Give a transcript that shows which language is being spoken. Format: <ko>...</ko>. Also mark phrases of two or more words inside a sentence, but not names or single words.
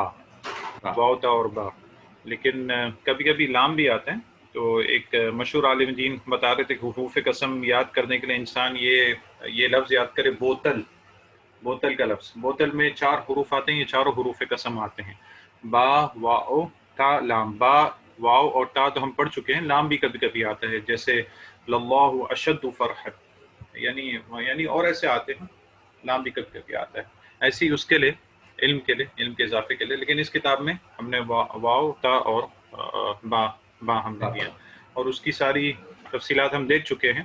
<ur>ہاں واو، تا اور با. لیکن کبھی کبھی لام بھی آتے ہیں. تو ایک مشہور عالم دین بتا رہے تھے کہ حروف قسم یاد کرنے کے لیے انسان یہ لفظ یاد کرے، بوتل. بوتل کا لفظ، بوتل میں 4 حروف آتے ہیں، یہ چاروں حروف قسم آتے ہیں. با، واو، تا، لام. با، واو اور تا تو ہم پڑھ چکے ہیں. لام بھی کبھی کبھی آتا ہے، جیسے</ur> <ar>للہ اشد فرحا،</ar> <ur>یعنی اور ایسے آتے ہیں. لام بھی کبھی کبھی آتا ہے. ایسے ہی اس کے لیے، علم کے اضافے کے لیے. لیکن اس کتاب میں ہم نے واو، تا اور با ہم نے دیا، اور اس کی ساری تفصیلات ہم دیکھ چکے ہیں.</ur>